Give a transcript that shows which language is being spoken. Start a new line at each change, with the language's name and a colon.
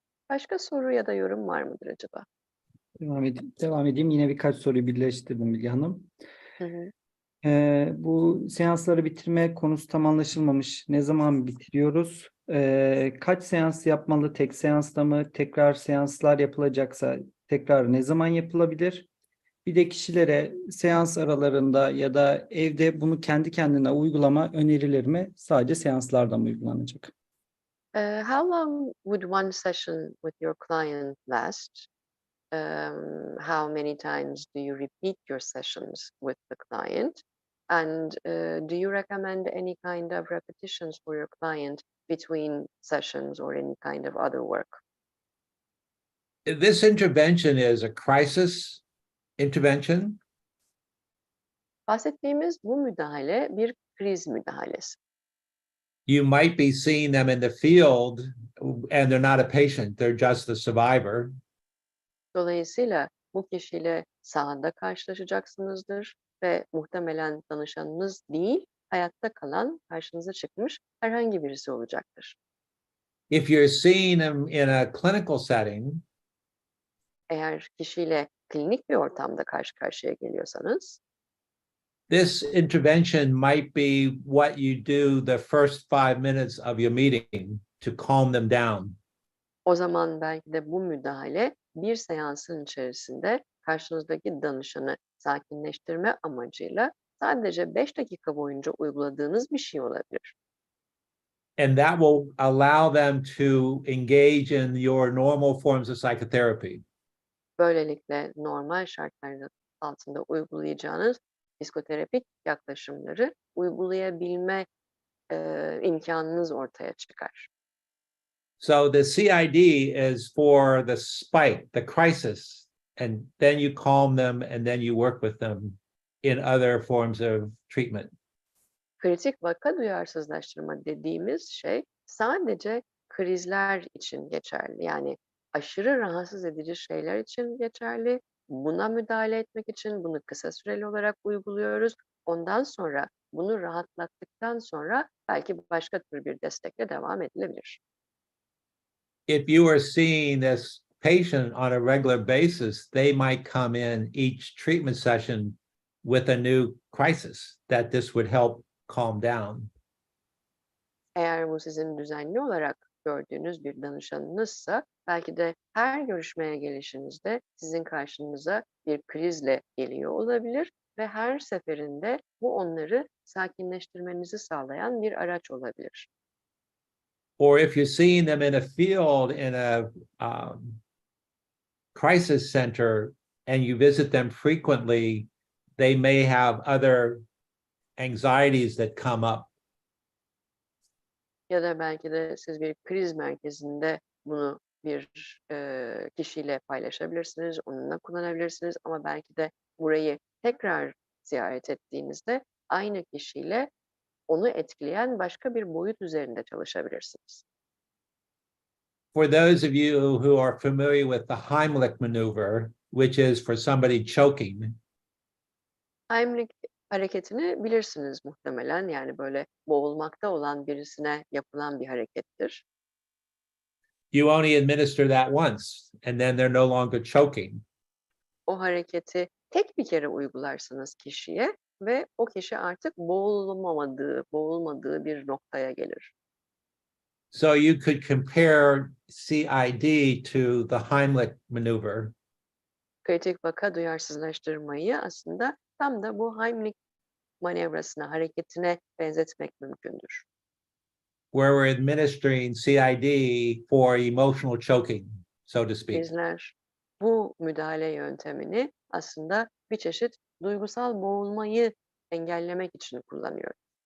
Turkish: Başka soru ya da yorum var mıdır acaba? Devam edeyim. Yine birkaç soruyu birleştirdim Bilge Hanım. Hı hı. Bu seansları bitirme konusu tam anlaşılmamış. Ne zaman bitiriyoruz? Kaç seans yapmalı? Tek seansla mı? Tekrar seanslar yapılacaksa tekrar ne zaman yapılabilir? Bir de kişilere seans aralarında ya da evde bunu kendi kendine uygulama önerilir mi? Sadece seanslarda mı uygulanacak?
English: How long would one session with your client last? How many times do you repeat your sessions with the client? And do you recommend any kind of repetitions for your client between sessions or any kind of other work? This intervention is a crisis intervention.
Turkish: Bahsettiğimiz bu müdahale bir kriz müdahalesi.
English: You might be seeing them in the field and they're not a patient, they're just the survivor.
Turkish: Dolayısıyla bu kişiyle sahada karşılaşacaksınızdır ve muhtemelen danışanınız değil, hayatta kalan, karşınıza çıkmış herhangi birisi olacaktır.
English: If you're seeing them in a clinical setting,
Turkish: Eğer kişiyle klinik bir ortamda karşı karşıya geliyorsanız,
English: this intervention might be what you do the first 5 minutes of your meeting to calm them down.
Turkish: o zaman belki de bu müdahale bir seansın içerisinde karşınızdaki danışanı sakinleştirme amacıyla sadece 5 dakika boyunca uyguladığınız bir şey olabilir.
English: And that will allow them to engage in your normal forms of psychotherapy.
Turkish: Böylelikle normal şartlar altında uygulayacağınız psikoterapik yaklaşımları uygulayabilme imkanınız ortaya çıkar.
English: So the CID is for the spike, the crisis, and then you calm them and then you work with them in other forms of treatment.
Turkish: Kritik vaka duyarsızlaştırma dediğimiz şey sadece krizler için geçerli. Yani aşırı rahatsız edici şeyler için geçerli. Buna müdahale etmek için bunu kısa süreli olarak uyguluyoruz. Ondan sonra bunu rahatlattıktan sonra belki başka tür bir destekle devam edilebilir.
English: If you are seeing this patient on a regular basis, they might come in each treatment session with a new crisis that this would help calm down.
Turkish: Eğer bu sizin düzenli olarak gördüğünüz bir danışanınızsa belki de her görüşmeye gelişinizde sizin karşınıza bir krizle geliyor olabilir ve her seferinde bu onları sakinleştirmenizi sağlayan bir araç olabilir.
English: Or if you're seeing them in a field in a crisis center and you visit them frequently, they may have other anxieties that come up.
Turkish: Ya da belki de siz bir kriz merkezinde bunu bir kişiyle paylaşabilirsiniz, onunla kullanabilirsiniz ama belki de burayı tekrar ziyaret ettiğinizde aynı kişiyle onu etkileyen başka bir boyut üzerinde çalışabilirsiniz.
English: For those of you who are familiar with the Heimlich maneuver, which is for somebody choking,
Turkish: Heimlich hareketini bilirsiniz muhtemelen. Yani böyle boğulmakta olan birisine yapılan bir harekettir.
English: you only administer that once and then they're no longer choking.
Turkish: O hareketi tek bir kere uygularsınız kişiye ve o kişi artık boğulmadığı bir noktaya gelir.
English: So you could compare CID to the Heimlich maneuver.
Turkish: Kritik vaka duyarsızlaştırmayı aslında tam da bu Heimlich manevrasına, hareketine benzetmek mümkündür.
English: Where we're administering CID for emotional choking, so to speak.
Turkish: Bizler bu müdahale yöntemini aslında bir çeşit duygusal boğulmayı engellemek için kullanıyoruz.